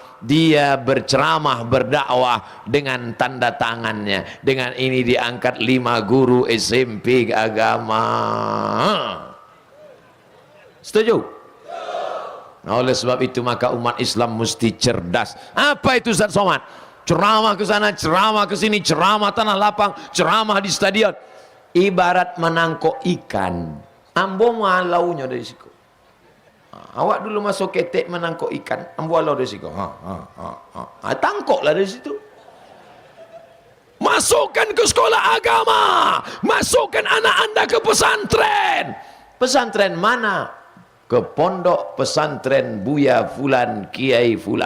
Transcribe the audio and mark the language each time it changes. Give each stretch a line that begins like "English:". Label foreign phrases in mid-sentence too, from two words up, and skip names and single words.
Indonesian: Dia berceramah, berdakwah dengan tanda tangannya. Dengan ini diangkat 5 guru SMP agama. Setuju? Nah, oleh sebab itu maka umat Islam mesti cerdas. Apa itu Ustaz Somad? Ceramah ke sana, ceramah ke sini, ceramah tanah lapang, ceramah di stadion. Ibarat menangkok ikan.
Minangkabau: Ambo malaunya dari situ. Awak dulu masuk ketek menangkap ikan, ambil dari situ. Tangkoklah dari situ.
Indonesian: Masukkan ke sekolah agama, masukkan anak anda ke pesantren. Pesantren mana? Ke pondok pesantren Buya Fulan, Kiai Fulan.